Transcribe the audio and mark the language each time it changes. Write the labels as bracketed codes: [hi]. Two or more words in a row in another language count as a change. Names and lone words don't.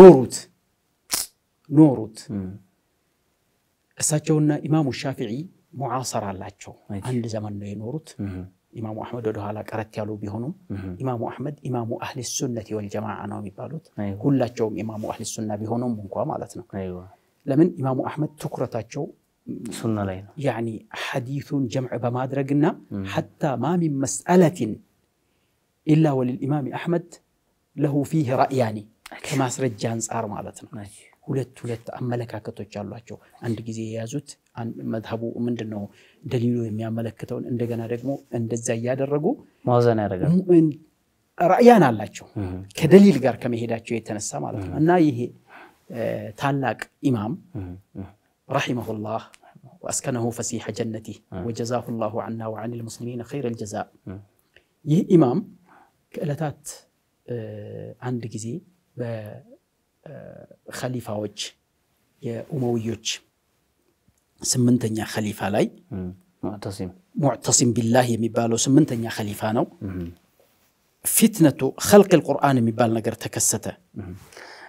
[am] ኖሩት። እሳቸውና ኢማሙ ሻፊዒ ሙዓሰር አላቸው። አንድ ዘመን ነው የኖሩት። ኢማሙ አህመድ ወደ ኋላ ቀረት ያሉ ቢሆኑም ኢማሙ አህመድ [ar] إمام أهل السنة والجماعة [am] ነው የሚባሉት። ሁላቸውም [ar] إمام أهل السنة [am] ቢሆኑም እንኳን ማለት ነው። ለምን ኢማሙ አህመድ ትኩረታቸው ሱና ላይ ነው። ያኒ ሐዲሱን ጀምዕ በማድረግና [ar] حتى ما من مسألة إلا وللإمام أحمد له فيه رأيان كما سرج [am] አንፃር ማለት ነው። ሁለት አመለካከቶች አሏቸው። አንድ ጊዜ የያዙት መዝሐቡ ምንድነው ደሊሉ የሚያመለክተውን እንደገና ደግሞ እንደዛ ያደረጉ ማዘን ያደርጋሉ። ራእያን አላቸው ከደሊል ጋር ከመሄዳቸው የተነሳ ማለት ነው። እና ይሄ ታላቅ ኢማም ረሂመሁላህ [ar] واسكنه فسيح جنته وجزاه الله عنا وعن المسلمين خير الجزاء [am] ይህ ኢማም ከዕለታት አንድ ጊዜ በኸሊፋዎች የኡመውዮች ስምንተኛ ኸሊፋ ላይ ሙዕተሲም ቢላህ የሚባለው ስምንተኛ ኸሊፋ ነው። ፊትነቱ [ar] خلق القرآن [am] የሚባል ነገር ተከሰተ።